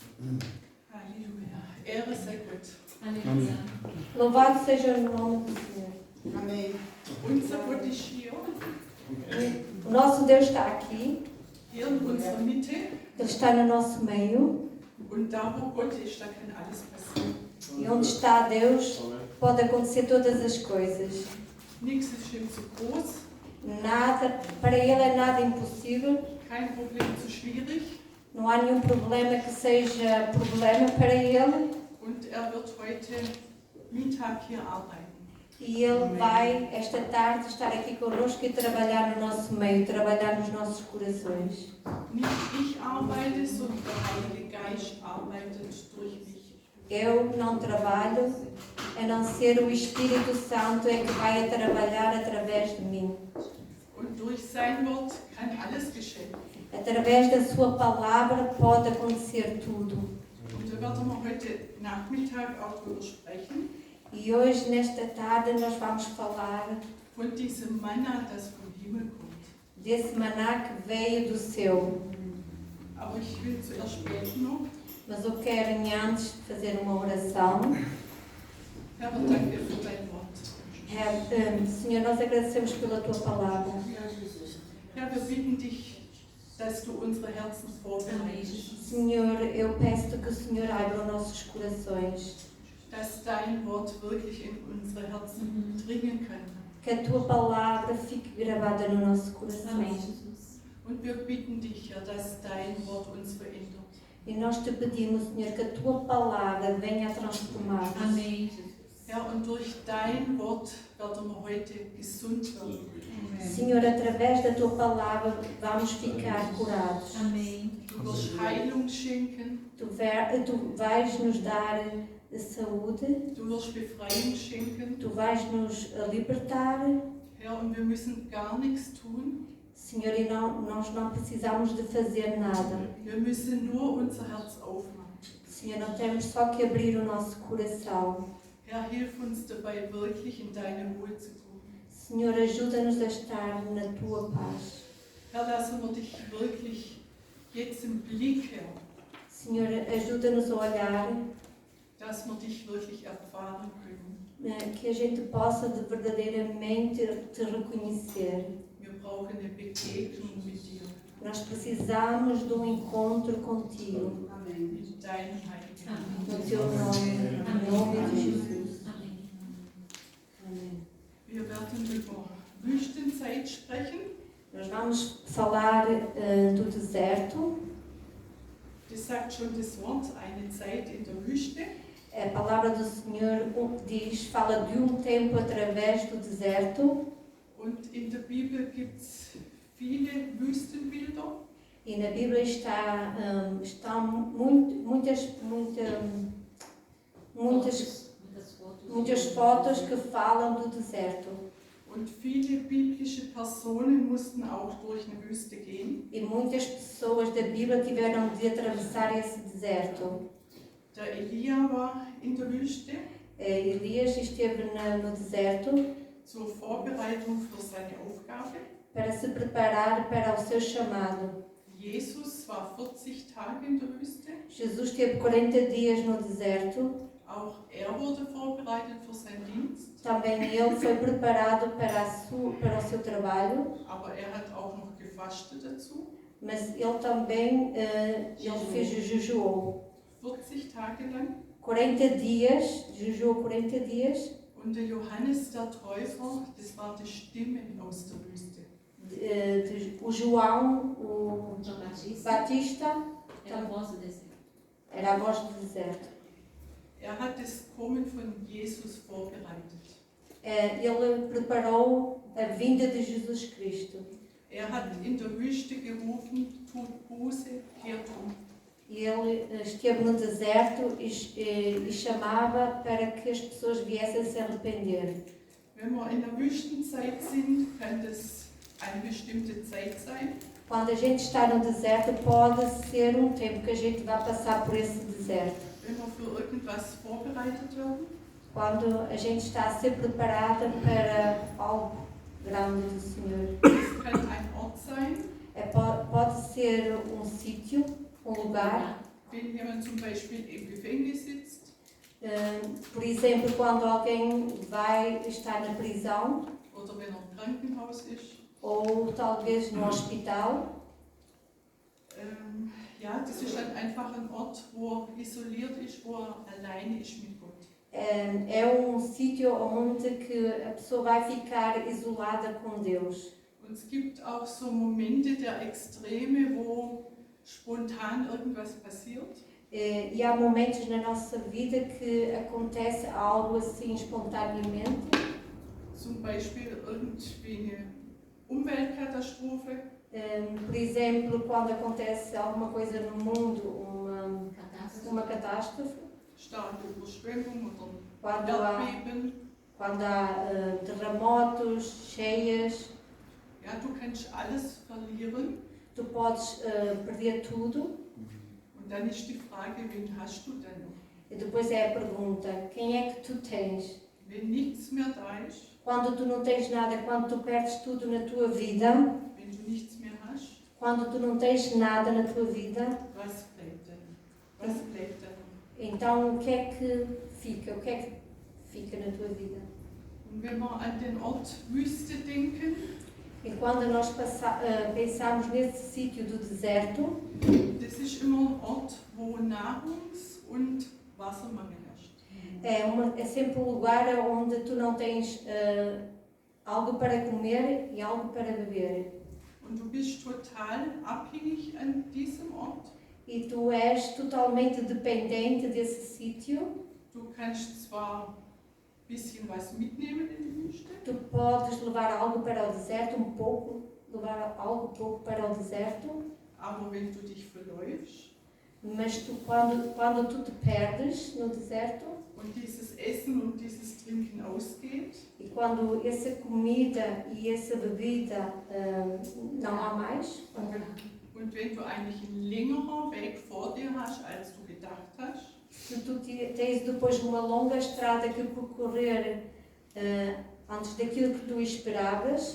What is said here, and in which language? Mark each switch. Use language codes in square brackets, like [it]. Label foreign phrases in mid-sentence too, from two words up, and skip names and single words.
[de] Halleluja. Ehre sei Gott. [pt] Aleluia. Louvado seja o nome do Senhor. Amém. [de] Unser Gott ist hier [pt] O nosso Deus está aqui, [de] in unserer Mitte. [pt] Ele está no nosso meio. [de] Und da, wo Gott ist, da kann alles passieren. [pt] E onde está Deus, pode acontecer todas as coisas. [de] Nichts ist ihm zu groß, [pt] Nada, para Ele é nada impossível. [de] kein Problem zu schwierig. [pt] Não há nenhum problema que seja problema para Ele. [de] Und wird heute Mittag hier arbeiten. [pt] E Ele vai, esta tarde, estar aqui connosco e trabalhar no nosso meio, trabalhar nos nossos corações. [de] Nicht ich arbeite, sondern der Heilige Geist arbeitet durch mich. [pt] Eu não trabalho, a não ser o Espírito Santo é que vai trabalhar através de mim. [de] Und durch sein Wort kann alles geschehen. [pt] Através da sua palavra pode acontecer tudo. [de] Und da werden wir heute Nachmittag auch darüber sprechen, [pt] E hoje, nesta tarde, nós vamos falar [de] von diesem Manna, das vom Himmel kommt. [pt] desse maná que veio do céu. [de] Aber ich will zuerst beten noch. [pt] Mas eu quero, antes, fazer uma oração. [de] Herr, wir danken dir für dein Wort. [pt] Senhor, nós agradecemos pela tua palavra. [de] Herr, wir bitten dich, dass du unsere Herzen vorbereitest, [pt] Senhor, eu peço que o Senhor abra os nossos corações. [de] dass dein Wort wirklich in unsere Herzen dringen kann. [pt] Que a tua palavra fique gravada no nosso coração. Amém, Jesus. [de] Und wir bitten dich, Herr, dass dein Wort uns verändert. [pt] E nós te pedimos, Senhor, que a tua palavra venha a transformar-nos. Amém, Jesus. [de] Herr, und durch dein Wort werden wir heute gesund werden. [pt] Senhor, através da tua palavra vamos ficar curados. Amém. [de] Du wirst Heilung schenken, [pt] Tu vais nos dar saúde, [de] du wirst Befreiung schenken. [pt] tu vais nos libertar. [de] Herr, und wir müssen gar nichts tun. [pt] Senhor, e nós não precisamos de fazer nada. [de] Wir müssen nur unser Herz aufmachen. [pt] Senhor, nós temos só que abrir o nosso coração. [de] Herr, hilf uns dabei, wirklich in deine Ruhe zu kommen. [pt] Senhor, ajuda-nos a estar na tua paz. [de] Herr, lassen wir dich wirklich jetzt im Blick, Herr, [pt] Senhor, ajuda-nos a olhar, [de] dass wir dich wirklich erfahren können. [pt] que a gente possa de verdadeiramente te reconhecer. [de] Wir brauchen eine Begegnung mit dir. [pt] Nós precisamos de um encontro contigo. [de] In deinem heiligen Namen. [pt] No teu nome, em nome de Jesus. Amém. Amém. [de] Wir werden über Wüstenzeit sprechen. [pt] Nós vamos falar do deserto. [de] Das sagt schon das Wort, eine Zeit in der Wüste. [pt] A palavra do Senhor fala de um tempo através do deserto. [de] Und in der Bibel gibt es viele Wüstenbilder. [pt] E na Bíblia estão muitas fotos que falam do deserto. [de] Und viele biblische Personen mussten auch durch eine Wüste gehen. [pt] E muitas pessoas da Bíblia tiveram de atravessar esse deserto. [de] Der Elia war in der Wüste [pt] Elias esteve no deserto [de] zur Vorbereitung für seine Aufgabe. [pt] para se preparar para o seu chamado. [de] Jesus war 40 Tage in der Wüste. [pt] Jesus teve 40 dias no deserto. [de] Auch er wurde vorbereitet für seinen Dienst. [pt] Também ele foi preparado para o seu trabalho, [de] Aber er hat auch noch gefastet dazu. [pt] mas ele também jejuou. [de] 40 Tage lang. [pt] 40 dias, jejuou 40 dias. [de] Und der Johannes der Täufer, das war die Stimme aus der Wüste. [pt] O João, o João Batista, era a voz do deserto. era a voz do deserto. [de] Er hat das Kommen von Jesus vorbereitet. [pt] Ele preparou a vinda de Jesus Cristo. [de] Er hat in der Wüste gerufen, tut Buße, kehrt um. [pt] E ele esteve no deserto e chamava para que as pessoas viessem se arrepender. [de] Wenn wir in der Wüstenzeit sind, kann das eine bestimmte Zeit sein. [pt] Quando a gente está no deserto, pode ser um tempo que a gente vai passar por esse deserto. [de] Wenn wir für irgendwas vorbereitet werden. [pt] Quando a gente está a ser preparada para algo grande do Senhor. [de] Es kann ein Ort sein, [pt] Pode ser um sítio, um lugar. [de] wenn jemand zum Beispiel im Gefängnis sitzt [pt] Por exemplo, quando alguém vai estar na prisão [de] oder wenn er im Krankenhaus ist. [pt] ou talvez no hospital. [de] Ja, das ist dann einfach ein Ort, wo er isoliert ist, wo er alleine ist mit Gott. [pt] É sítio onde que a pessoa vai ficar isolada com Deus. [de] Und es gibt auch so Momente der Extreme, wo spontan irgendwas passiert. [pt] E há momentos na nossa vida que acontece algo assim espontaneamente. [de] Zum Beispiel irgendwie eine Umweltkatastrophe [pt] Por exemplo, quando acontece alguma coisa no mundo, uma catástrofe, [de] starke Überschwemmung oder [pt] quando [de] Erdbeben. [pt] há terremotos, cheias, [de] Ja, du kannst alles verlieren. [pt] tu podes perder tudo. [de] Und dann ist die Frage, wen hast du denn noch? [pt] E depois é a pergunta, quem é que tu tens? [de] Wenn nichts mehr da ist, [pt] Quando tu não tens nada, quando tu perdes tudo na tua vida, [de] wenn du nichts mehr hast, [pt] quando tu não tens nada na tua vida, [de] was bleibt denn? Was bleibt denn? [pt] então o que é que fica? O que é que fica na tua vida? [de] Und wenn wir an den Ort Wüste denken, [pt] E quando nós pensamos nesse sítio do deserto, [de] das ist immer ein Ort, wo Nahrungs- und Wassermangel herrscht. [pt] é sempre um lugar onde tu não tens algo para comer e algo para beber. [de] Und du bist total abhängig an diesem Ort. [pt] E tu és totalmente dependente desse sítio. [de] Du kannst zwar ein bisschen was mitnehmen in die Wüste, [pt] Tu podes levar algo para o deserto, levar algo pouco para o deserto, [de] aber wenn du dich verläufst [pt] mas tu, quando tu te perdes no deserto [de] und dieses Essen und dieses Trinken ausgeht, [pt] e quando essa comida e essa bebida não há mais, [de] und wenn du eigentlich einen längeren Weg vor dir hast, als du gedacht hast, [pt] se tu tens depois uma longa estrada que percorrer antes daquilo que tu esperavas,